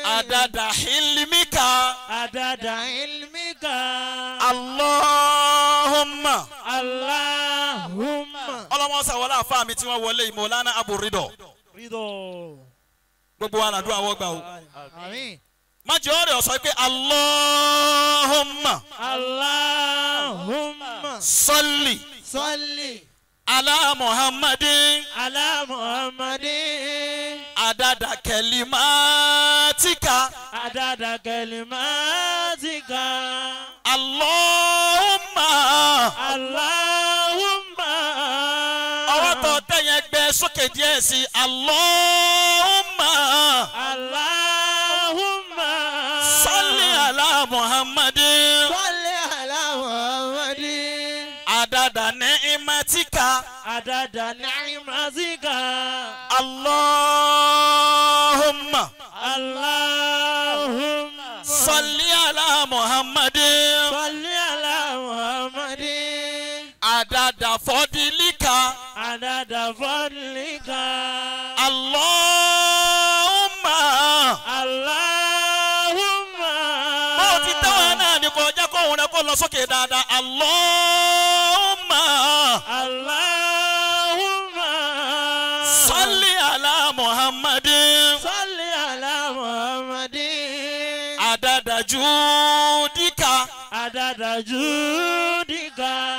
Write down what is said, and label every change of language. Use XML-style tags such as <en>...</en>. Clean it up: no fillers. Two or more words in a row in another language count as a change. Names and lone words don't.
<ar>عدد علمك. عدد علمك. Allahumma. Allahumma.</ar> <yo>Ọlọ́mọ sàwọlé àfa mi tí wọ́n wọlé Mawlana Abu Ridọ. Gbogbo wa nàdúrà wọ́n gbà o. Àmín. Má jẹ́ ọ̀rẹ́ ọ̀sọ́ pé Allahumma.</yo> <ar>Allahumma. Salli. Salli. على محمد. على محمد. عدد كلماتك. عدد كلماتك. Allahumma. Allahumma.</ar> <yo>Ọwọ́ tó tẹ̀yẹ gbé sókè díẹ̀ sí Allahumma.</yo> <ar>Allahumma. صل على محمد. صل على محمد. عدد نعمتك. عدد نعمتك. Allahumma. Allahumma. صل على محمد. صل على محمد. عدد فضلك. عدد فضلك. Allahumma. Allahumma.</ar> <yo>Bó ti tẹ́wọ̀n náà ni kò jẹ́ kó òun rẹ̀ kó lọ sókè dáadáa.</yo> <ar>Allahumma. Allahumma. صل على محمد. صل على محمد. عدد جودك. عدد جودك.</ar>